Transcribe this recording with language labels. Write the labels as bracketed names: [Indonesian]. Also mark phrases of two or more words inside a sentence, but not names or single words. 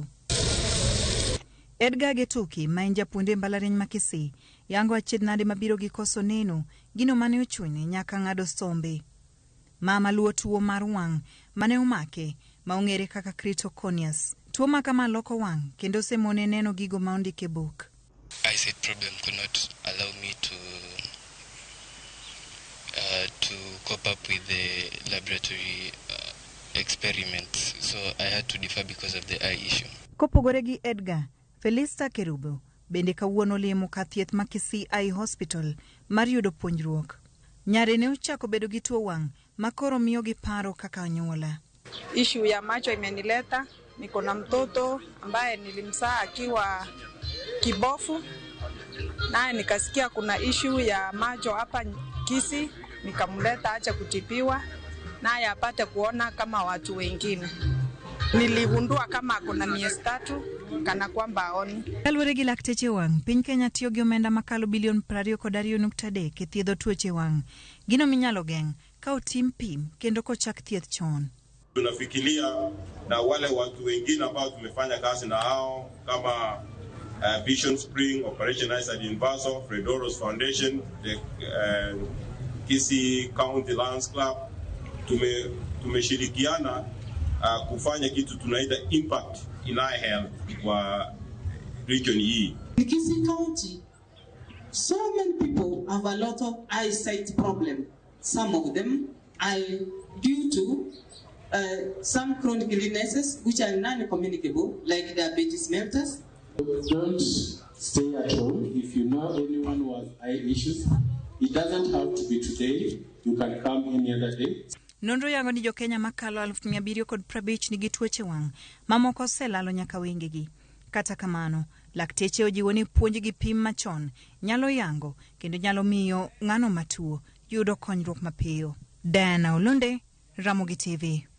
[Luo (Kenya and Tanzania)] Edgar Getuki, ma en japuonjre mbalariany ma Kisii, yango achiedhnade mabiro gi koso neno gino mane ochune nyaka ng'ado sombe. Mama luo tuo mar wang' mane omake ma ong'ere kaka critoconius. Tuo makama loko wang' kendo semone neno gigo ma ondike book. [English] I said problem could not allow me to cope up with the laboratory experiments, so I had to defer because of the eye issue. [Luo (Kenya and Tanzania)] Kopogore gi Edgar, Felista Kerubo bende kawuono limo ka thieth ma Kisii Eye Hospital mar yudo puonjruok. Nyare ne ochako bedo gi tuo wang' makoro miyo gi paro kaka anyuola. [Swahili] Issue ya macho imenileta, niko na mtoto ambaye nilimzaa akiwa kibofu, naye nikasikia kuna issue ya macho hapa Kisii, nikamleta acha kutibiwa naye apate kuona kama watu wengine. Niligundua kama kuna miezi 3 kana kwamba aoni. [Luo (Kenya and Tanzania)] Kaluwore gi lakteche wang', Piny Kenya tiyogi omenda makalo bilion 22.3 e thiedho tuoche wang'. Gino minyalo geng' ka otim pim kendo kochak thieth chon. [Swahili] Tunafikiria na wale watu wengine ambao tumefanya kazi na hao kama Vision Spring, Operation Eyesight Universal, Fredoros Foundation, the Kisii County Lions Club. Tumeshirikiana kufanya kitu tunaita [English] impact in eye health [Swahili] kwa region hii. [English] In Kisii County, so many people have a lot of eyesight problem. Some of them are due to some chronic illnesses which are non-communicable, like diabetes mellitus. Don't stay at home. If you know anyone who has eye issues, it doesn't have to be today. You can come any other day. [Luo (Kenya and Tanzania)] Nonro yango ni jokenya makalo 750 nigi tuoche wang', mamoko oselalo nyaka wengegi. Kata kamano, lakteche ojiwo ni puonj gi pim machon nyalo yango kendo nyalo miyo ng'ano matuo yudo konyruok mapiyo. Diana Olunde, Ramogi TV.